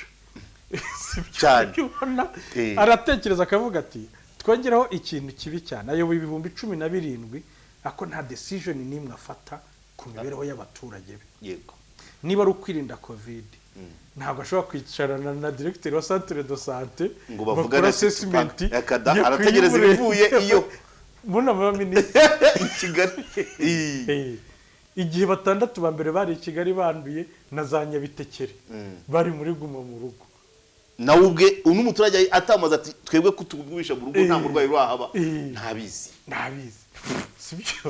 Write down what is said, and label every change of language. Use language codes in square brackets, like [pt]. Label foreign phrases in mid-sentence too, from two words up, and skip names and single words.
[rw] cyane, aratekereza akavuga ati twongeraho ikintu kibi cyane. Ayoboye 17,000 ako nta decision nimwe afata ku mibereho y'abaturage be. Yego, niba ari ukwirinda covid ntabwo ashobora kwicarana na directeur wa [fr] centre de santé [rw] ngo bavugane assessment arategereza ibivuye iyo muna minisitiri i Kigali. Igihe 6 ba mbere bari i Kigali banduye na za Nyabitekere bari muri guma mu rugo, nawe ubwe n'umuturage atamaza ati twebwe kutugwisha mu rugo nta murwayi rwahaba, ntabizi sibyo?